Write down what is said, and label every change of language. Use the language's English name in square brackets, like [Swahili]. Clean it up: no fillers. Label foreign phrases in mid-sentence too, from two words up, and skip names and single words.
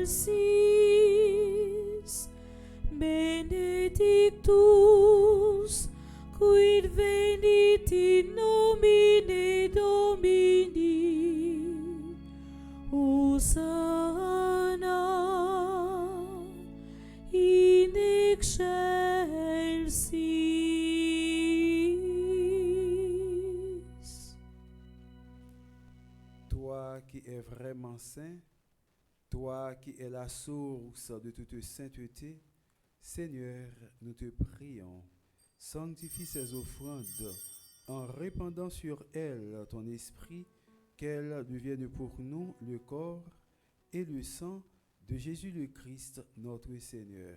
[Latin] excelsis, benedictus, quid venit in nomine Domini, Hosanna in excelsis. [French] Toi qui es vraiment saint, toi qui es la source de toute sainteté, Seigneur, nous te prions, sanctifie ces offrandes en répandant sur elles ton esprit, qu'elles deviennent pour nous le corps et le sang de Jésus le Christ, notre Seigneur.